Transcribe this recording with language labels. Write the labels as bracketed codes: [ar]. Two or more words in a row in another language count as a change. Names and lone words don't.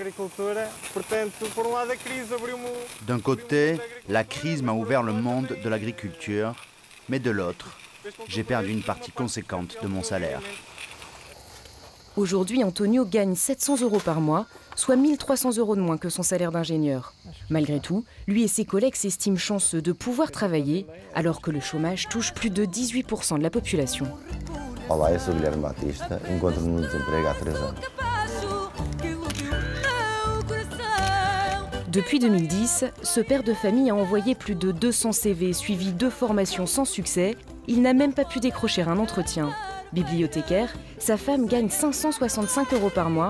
[fr] D'un côté, la crise m'a ouvert le monde de l'agriculture, mais de l'autre, j'ai perdu une partie conséquente de mon salaire. Aujourd'hui, Antonio gagne 700 € par mois, soit 1 300 € de moins que son salaire d'ingénieur. Malgré tout, lui et ses collègues s'estiment chanceux de pouvoir travailler, alors que le chômage touche plus de 18% de la population. [pt] Olá, eu sou Guilherme Batista, encontro-me no desemprego há 3 ans. [fr] Depuis 2010, ce père de famille a envoyé plus de 200 CV, suivi 2 formations sans succès. Il n'a même pas pu décrocher un entretien. Bibliothécaire, sa femme gagne 565 € par mois.